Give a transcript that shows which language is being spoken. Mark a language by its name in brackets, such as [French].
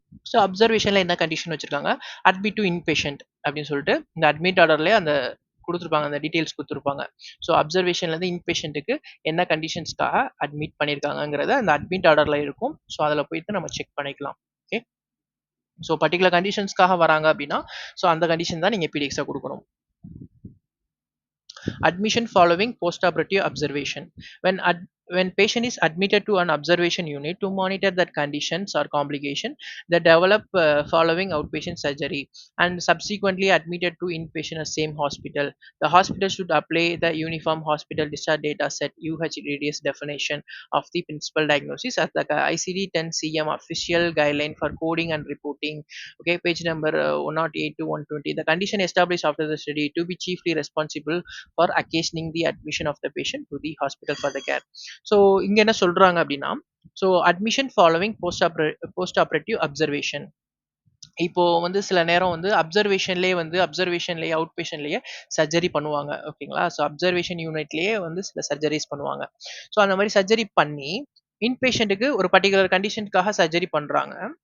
[Tamil] So அப்சர்வேஷன்ல என்ன condition வச்சிருக்காங்க, admit to inpatient அப்படின்னு சொல்லிட்டு இந்த அட்மிட் ஆர்டர்லேயே அந்த கொடுத்துருப்பாங்க, அந்த டீட்டெயில்ஸ் கொடுத்துருப்பாங்க. ஸோ அப்சர்வேஷன்லேருந்து இன்பேஷண்ட்டுக்கு என்ன கண்டிஷன்ஸ்க்காக அட்மிட் பண்ணியிருக்காங்கிறத அந்த அட்மிட் ஆர்டரில் இருக்கும். ஸோ அதில் போயிட்டு நம்ம செக் பண்ணிக்கலாம். ஓகே. ஸோ பர்டிகுலர் கண்டிஷன்ஸ்க்காக வராங்க அப்படின்னா, ஸோ அந்த கண்டிஷன் தான் நீங்கள் பிடிஎக்ஸாக கொடுக்கணும். [English] Admission following postoperative observation. When patient is admitted to an observation unit to monitor that conditions or complication that develop following outpatient surgery and subsequently admitted to inpatient at same hospital, the hospital should apply the uniform hospital discharge data set UHDDS definition of the principal diagnosis as the ICD-10 CM official guideline for coding and reporting. Okay, page number 108 to 120. The condition established after the study to be chiefly responsible for occasioning the admission of the patient to the hospital for the care. [Tamil] So இங்க என்ன சொல்றாங்க அப்படின்னா, so admission following post operative observation. இப்போ வந்து சில நேரம் வந்து அப்சர்வேஷன்லேயே out பேஷன்லேயே surgery பண்ணுவாங்க. ஓகேங்களா? ஸோ அப்சர்வேஷன் யூனிட்லேயே வந்து சில சர்ஜரிஸ் பண்ணுவாங்க. ஸோ அந்த மாதிரி சர்ஜரி பண்ணி இன்பேஷண்ட்டுக்கு ஒரு பர்டிகுலர் கண்டிஷனுக்காக சர்ஜரி பண்றாங்க.